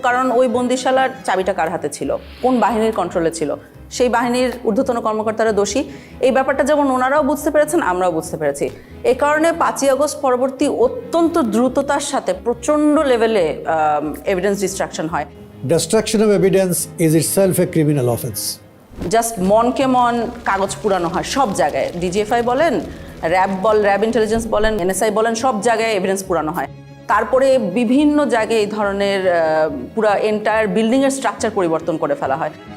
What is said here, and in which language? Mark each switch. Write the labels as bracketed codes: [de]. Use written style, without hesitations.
[bn] কারণ ওই বন্দিশালার চাবিটা কার হাতে ছিল, কোন বাহিনীর কন্ট্রোলে ছিল, সেই বাহিনীর ঊর্ধ্বতন কর্মকর্তারা দোষী। এই ব্যাপারটা যেমন ওনারাও বুঝতে পেরেছেন, আমরাও বুঝতে পেরেছি। এই কারণে 5ই আগস্ট পরবর্তী অত্যন্ত দ্রুততার সাথে প্রচণ্ড লেভেলে এভিডেন্স ডিস্ট্রাকশন হয়। [en] Destruction of evidence is itself a criminal offense. [bn] Just মনকে মন কাগজ পুরানো হয় সব জায়গায়। ডিজিএফআই বলেন, র্যাব ইন্টেলিজেন্স বলেন, এনএসআই বলেন, সব জায়গায় এভিডেন্স পুরানো হয়। তারপরে বিভিন্ন জায়গায় এই ধরনের পুরা এন্টায়ার বিল্ডিংয়ের স্ট্রাকচার পরিবর্তন করে ফেলা হয়।